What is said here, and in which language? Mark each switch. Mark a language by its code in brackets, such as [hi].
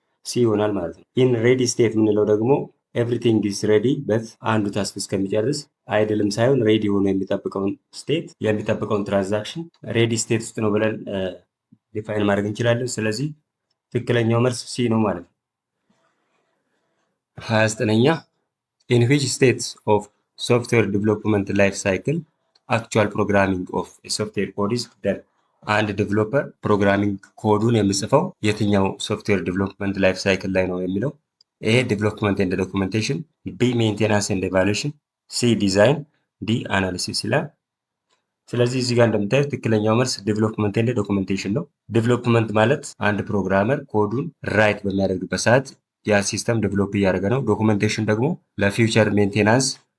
[am] ሲ ይሆናል ማለት ነው። ኢን ሬዲ ስቴት የምንለው ደግሞ ኤቭሪቲንግ ኢዝ ሬዲ በት አንዱ ታስክ እስከሚጨርስ አይድልም ሳይሆን ሬዲ ሆኖ የሚጠብቀውን ትራንዛክሽን ሬዲ ስቴት ውስጥ ነው ብለን ዲፋይን ማድረግ እንችላለን። ስለዚህ ትክክለኛው መልስ ሲ ነው ማለት ነው። 29ኛ [en] ኢን ዊች ስቴት ኦፍ ሶፍትዌር ዲቨሎፕመንት ላይፍ ሳይክል actual programming of a software code is done? [am] አንድ ዴቨሎፐር ፕሮግራሚንግ ኮዱን የሚጽፈው የትኛው ሶፍትዌር ዴቨሎፕመንት ላይፍ ሳይክል ላይ ነው የሚለው። ኤ ዴቨሎፕመንት ኤንድ ዶኩሜንቴሽን፣ ቢ ሜንቴናንስ ኤንድ ኤቫሉዌሽን፣ ሲ ዲዛይን፣ ዲ አናሊሲስ ይላል። ስለዚህ እዚህ ጋር እንደምታዩት ትክክለኛው መልስ ዴቨሎፕመንት ኤንድ ዶኩሜንቴሽን ነው። ዴቨሎፕመንት ማለት አንድ ፕሮግራመር ኮዱን ራይት በሚያደርግበት ሰዓት ያ ሲስተም ዴቨሎፕ እያደረገ ነው። ዶኩሜንቴሽን ደግሞ ለፊውቸር ሜንቴናንስ